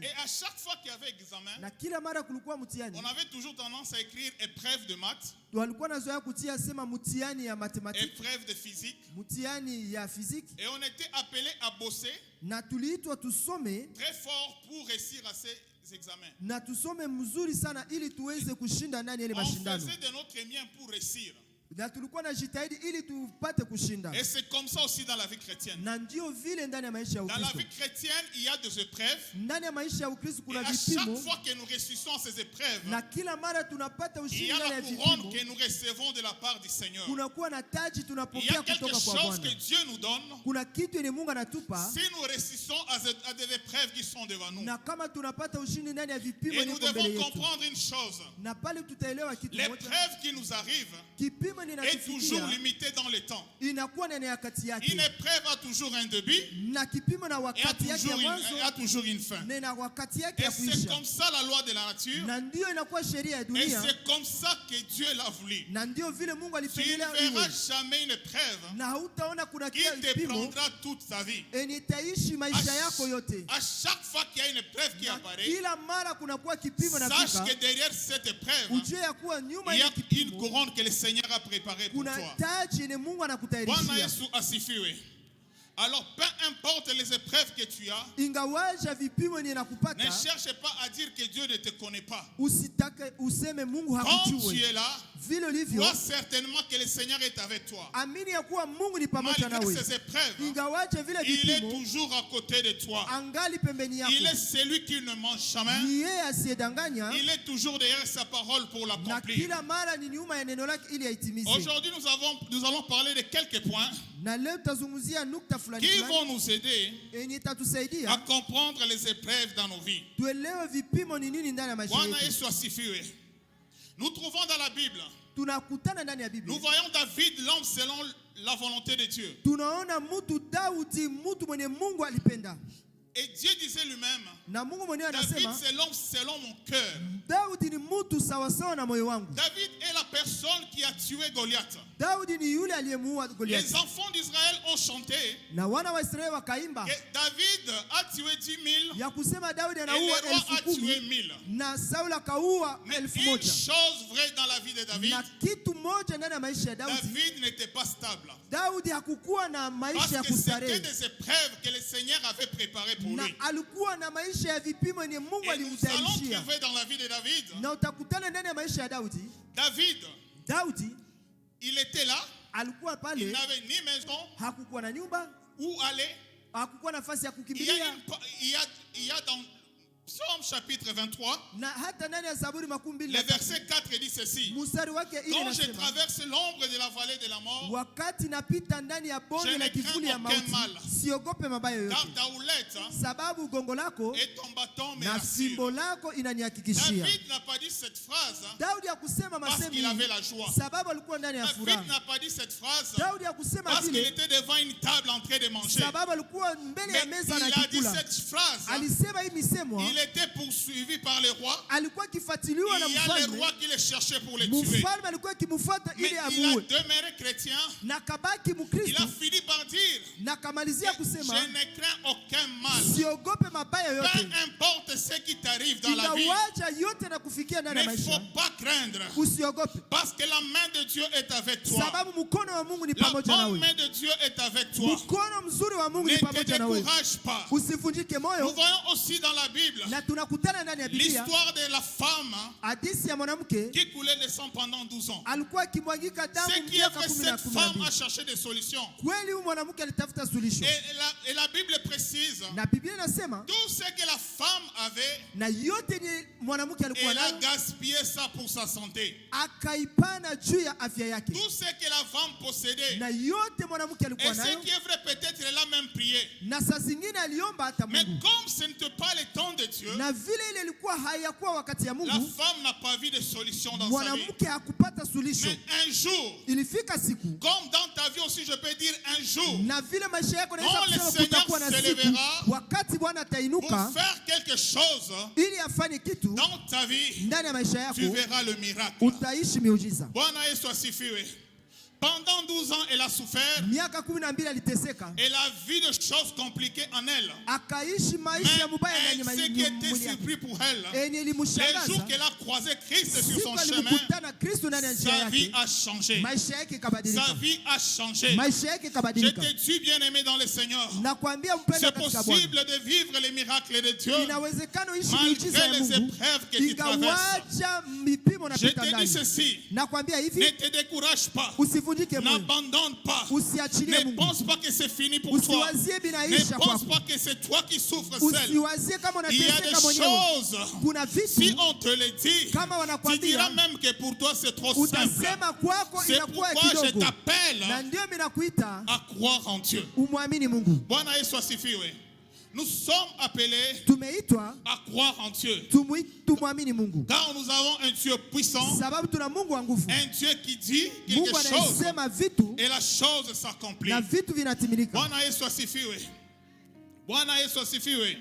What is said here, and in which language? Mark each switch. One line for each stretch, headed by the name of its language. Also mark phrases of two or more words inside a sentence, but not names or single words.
French: Et à chaque fois qu'il y avait examen,
Swahili: na kila mara kulikuwa mtihani,
French: on avait toujours tendance à écrire épreuve de maths,
Swahili: walikuwa nazoea kutia sema mtihani ya mathématiques,
French: épreuve de physique,
Swahili: mtihani ya physique.
French: Et on était appelé à bosser
Swahili: na tuliitwa tusome
French: très fort pour réussir à ces examens.
Swahili: Na tusome mzuri sana ili tuweze kushinda ndani ile mashindano.
French: On faisait de notre mieux pour réussir.
Swahili: Na tulikuwa na jitahidi ili tupate kushinda.
French: Et c'est comme ça aussi dans la vie chrétienne.
Swahili: Na ndio vile ndani ya maisha ya Ukristo.
French: Dans la vie chrétienne, il y a des épreuves.
Swahili: Ndani ya maisha ya Ukristo kuna vipimo.
French: Et à chaque fois que nous réussissons ces épreuves,
Swahili: na kila mara tunapata ushindi ndani ya vipimo,
French: il y a la couronne que nous recevons de la part du Seigneur.
Swahili: Kuna kuwa na taji tunapokea kutoka kwa Bwana.
French: Il y a quelque chose que Dieu nous donne.
Swahili: Kuna kitu yenye Mungu anatupa.
French: Si nous réussissons à des épreuves qui sont devant nous.
Swahili: Na kama tunapata ushindi ndani ya vipimo ni mbele yetu.
French: Et nous devons comprendre une chose.
Swahili: Na pale tutaelewa kitu moja.
French: L'épreuve qui nous arrive,
Swahili: kipimo kipimo
French: est toujours limité dans le temps.
Swahili: inakuwa na nyakati yake,
French: Une épreuve a toujours un début
Swahili: na kipimo na
French: et
Swahili: wakati yake ya mwanzo
French: a toujours une fin.
Swahili: na wakati yake
French: Et
Swahili: ya
French: c'est
Swahili: kuisha,
French: comme ça la loi de la nature.
Swahili: na ndio inakuwa sheria ya
French: Et
Swahili: dunia,
French: c'est comme ça que Dieu l'a voulu.
Swahili: na ndio vile Mungu
French: Tu ne
Swahili: alipendelea
French: verras
Swahili: iwe,
French: jamais une épreuve
Swahili: na hautaona kuna
French: qui te
Swahili: kipimo
French: prendra toute ta vie.
Swahili: yenye itaishi maisha yako yote.
French: À chaque fois qu'il y a une épreuve qui
Swahili: Na
French: apparaît,
Swahili: kila mara kunakuwa kipimo na
French: sache
Swahili: fika,
French: que derrière cette épreuve,
Swahili: ujue ya kuwa nyuma
French: il y
Swahili: ya
French: a une
Swahili: kipimo
French: couronne que le Seigneur a préparée pour
Swahili: kuna
French: toi.
Swahili: taji yenye Mungu Bwana anakutayarishia. Yesu asifiwe.
French: Alors, peu importe les épreuves que tu as,
Swahili: Ingawaja vipimo yenye
French: ne
Swahili: nakupata,
French: cherche pas à dire que Dieu ne te connaît pas.
Swahili: usitake useme Mungu
French: Quand tu
Swahili: hakujui.
French: es là,
Swahili: Vile ulivyo,
French: vois certainement que le Seigneur est avec toi.
Swahili: amini ya kuwa Mungu ni pamoja
French: Malgré
Swahili: nawe.
French: ces épreuves,
Swahili: Ingawaje vile
French: il est
Swahili: vipimo,
French: toujours à côté de toi.
Swahili: angali pembeni
French: Il est
Swahili: yako.
French: celui qui ne mange jamais.
Swahili: Ni yeye asiyedanganya,
French: Il est toujours derrière sa parole pour
Swahili: na
French: l'accomplir.
Swahili: kila mara ni nyuma ya neno lake ili aitimize.
French: Aujourd'hui, nous allons parler de quelques points
Swahili: Na leo tutazungumzia nukta fulani
French: qui
Swahili: fulani
French: vont nous aider
Swahili: yenye
French: à
Swahili: itatusaidia
French: comprendre les épreuves dans nos vies.
Swahili: tuelewe vipimo ni nini ndani ya maisha Bwana yetu. Yesu asifiwe.
French: Nous trouvons dans la Bible,
Swahili: Tunakutana ndani ya Biblia,
French: nous voyons David, l'homme selon la volonté de Dieu.
Swahili: tunaona mtu Daudi, mtu mwenye Mungu alipenda,
French: Et Dieu disait lui-même,
Swahili: na Mungu mwenyewe David anasema
French: c'est l'homme selon mon cœur.
Swahili: Daudi ni mtu sawasawa na moyo wangu.
French: David est la personne qui a tué Goliath.
Swahili: Daudi ni yule aliyemuua
French: Les
Swahili: Goliathi,
French: enfants d'Israël ont chanté
Swahili: na wana wa Israeli wakaimba
French: que David a tué 10 000
Swahili: ya kusema Daudi
French: et le
Swahili: anaua
French: roi a
Swahili: 10,000
French: tué 1000.
Swahili: na Sauli akaua
French: Mais
Swahili: 1,000.
French: une chose vraie dans la vie de David,
Swahili: Na kitu moja ndani ya maisha ya Daudi,
French: David n'était pas stable.
Swahili: Daudi hakukuwa na maisha
French: Parce
Swahili: ya
French: que c'était
Swahili: kustarehe,
French: des épreuves que le Seigneur avait préparées pour
Swahili: na
French: lui.
Swahili: alikuwa na maisha ya vipimo yenye Mungu
French: Et nous allons
Swahili: alimtayarishia.
French: trouver dans la vie de David,
Swahili: Na utakutana ndani ya maisha ya Daudi, Daudi
French: il était là,
Swahili: alikuwa
French: il
Swahili: pale,
French: n'avait ni maison
Swahili: hakukuwa na nyumba,
French: où aller.
Swahili: hakukuwa nafasi ya
French: Il y
Swahili: kukimbilia,
French: il y a dans Psaume chapitre 23,
Swahili: na hata ndani ya Zaburi 23
French: le verset 4 dit ceci.
Swahili: mstari wake ile
French: Quand je
Swahili: inasema,
French: traverse l'ombre de la vallée de la mort,
Swahili: wakati napita ndani ya
French: Je
Swahili: bonde
French: ne
Swahili: la kivuli ya
French: crains aucun
Swahili: mauti,
French: mal.
Swahili: siogope mabaya
French: car
Swahili: yoyote,
French: ta houlette
Swahili: sababu gongo lako
French: et ton bâton me
Swahili: na
French: rassurent.
Swahili: fimbo lako inanihakikishia.
French: David n'a pas dit cette phrase
Swahili: Daudi hakusema
French: parce
Swahili: masemi
French: qu'il avait la joie.
Swahili: sababu alikuwa ndani ya David furaha.
French: n'a pas dit cette phrase
Swahili: Daudi hakusema
French: parce qu'il
Swahili: vile
French: était devant une table en train de manger.
Swahili: sababu alikuwa mbele
French: Mais
Swahili: ya meza
French: il a dit
Swahili: anakikula.
French: cette phrase.
Swahili: Alisema hii misemo,
French: Il était poursuivi par les rois.
Swahili: alikuwa akifuatiliwa na
French: Il y a les
Swahili: mfalme.
French: rois qui le cherchaient pour le tuer.
Swahili: Mfalme alikuwa akimfuata
French: Mais
Swahili: ili
French: il a
Swahili: amuue,
French: demeuré chrétien.
Swahili: na kabaki
French: Il a
Swahili: Mkristo,
French: fini par dire,
Swahili: na kamalizia
French: je
Swahili: kusema
French: ne crains aucun mal.
Swahili: siogope mabaya
French: Peu
Swahili: yote,
French: importe ce qui t'arrive dans la vie,
Swahili: ingawaja yote na kufikia ndani ya
French: ne faut
Swahili: maisha,
French: pas craindre.
Swahili: usiogope
French: Parce que la main de Dieu est avec toi.
Swahili: sababu mkono wa Mungu ni
French: La
Swahili: pamoja
French: bonne
Swahili: nawe.
French: main de Dieu est avec toi.
Swahili: Mkono mzuri wa Mungu
French: Ne
Swahili: ni
French: te
Swahili: pamoja nawe,
French: décourage pas.
Swahili: usivunjike
French: Nous
Swahili: moyo.
French: voyons aussi dans la Bible
Swahili: Na tunakutana ndani ya Biblia
French: l'histoire de la femme
Swahili: hadithi ya mwanamke
French: qui coulait le sang pendant 12 ans.
Swahili: alikuwa akimwagika damu
French: Ce qui est
Swahili: miaka
French: vrai,
Swahili: 10
French: cette femme a
Swahili: 12.
French: cherché des solutions.
Swahili: Kweli huyu mwanamke alitafuta suluhisho,
French: Et la Bible précise
Swahili: na Biblia inasema
French: tout ce que la femme avait,
Swahili: na yote ni mwanamke alikuwa
French: elle a
Swahili: nayo
French: gaspillé ça pour sa santé.
Swahili: akaipana juu ya afya yake,
French: Tout ce que la femme possédait,
Swahili: na yote mwanamke
French: et
Swahili: alikuwa
French: ce
Swahili: nayo,
French: qui est vrai, peut-être elle a même prié.
Swahili: na saa zingine aliomba hata
French: Mais
Swahili: Mungu,
French: comme ce n'était pas le temps de Dieu,
Swahili: na vile ile ilikuwa hayakuwa wakati ya
French: la
Swahili: Mungu,
French: femme n'a pas vu de solution dans sa vie.
Swahili: mwanamke hakupata suluhisho.
French: Mais un jour,
Swahili: Ilifika siku,
French: comme dans ta vie aussi, je peux dire un jour,
Swahili: na vile maisha yako naweza
French: Oh, le
Swahili: kusema
French: Seigneur
Swahili: kutakuwa na
French: se
Swahili: siku
French: levera
Swahili: wakati Bwana
French: pour
Swahili: atainuka
French: faire quelque chose
Swahili: ili afanye kitu
French: dans ta vie,
Swahili: ndani ya maisha
French: tu
Swahili: yako,
French: verras le miracle.
Swahili: utaishi miujiza. Bwana Yesu asifiwe.
French: Pendant 12 ans, elle a souffert.
Swahili: Miaka 12 aliteseka,
French: Elle a vu des choses compliquées en elle.
Swahili: akaishi maisha ya mubaya
French: Mais
Swahili: ndani ya
French: ce qui était
Swahili: mwili yake.
French: surpris pour elle,
Swahili: Enye
French: les jours
Swahili: ilimshangaza
French: qu'elle a croisé Christ sur
Swahili: siku
French: son chemin,
Swahili: alimkutana Kristo ndani ya njia
French: sa vie
Swahili: yake,
French: a changé.
Swahili: maisha yake
French: Sa
Swahili: ikabadilika,
French: vie a changé.
Swahili: maisha yake
French: Je
Swahili: ikabadilika.
French: te dis, bien-aimé dans le Seigneur,
Swahili: Nakwambia mpendwa
French: c'est
Swahili: katika Bwana,
French: possible de vivre les miracles de Dieu
Swahili: inawezekana uishi miujiza
French: malgré
Swahili: ya
French: les
Swahili: Mungu
French: épreuves que tu traverses.
Swahili: ingawaja mipimo
French: Je
Swahili: napita
French: te dis
Swahili: ndani.
French: ceci,
Swahili: Nakwambia
French: ne
Swahili: hivi,
French: te décourage pas,
Swahili: usivunjike moyo,
French: n'abandonne pas,
Swahili: usiachilie
French: ne
Swahili: Mungu,
French: pense pas que c'est fini pour toi,
Swahili: usiwazie
French: ne
Swahili: binaisha
French: pense
Swahili: kwako,
French: pas que c'est toi qui souffres seul.
Swahili: usiwazie kama
French: Il y a
Swahili: unateseka
French: des
Swahili: mwenyewe.
French: choses,
Swahili: Kuna
French: si
Swahili: vitu
French: on te le dit,
Swahili: kama
French: tu
Swahili: wanakwambia
French: diras même que pour toi c'est trop simple.
Swahili: utasema kwako
French: C'est
Swahili: inakuwa
French: pourquoi je
Swahili: kidogo,
French: t'appelle
Swahili: na ndio mimi nakuita
French: à croire en Dieu.
Swahili: umwamini Mungu. Bwana Yesu asifiwe.
French: Nous sommes appelés
Swahili: tumeitwa
French: à croire en Dieu.
Swahili: tumwamini Mungu,
French: Car nous avons un Dieu puissant,
Swahili: sababu tuna Mungu wa nguvu.
French: un Dieu qui dit quelque
Swahili: Mungu
French: chose
Swahili: anasema vitu
French: et la chose s'accomplit.
Swahili: na vitu vinatimilika. Bwana Yesu asifiwe. Bwana Yesu asifiwe.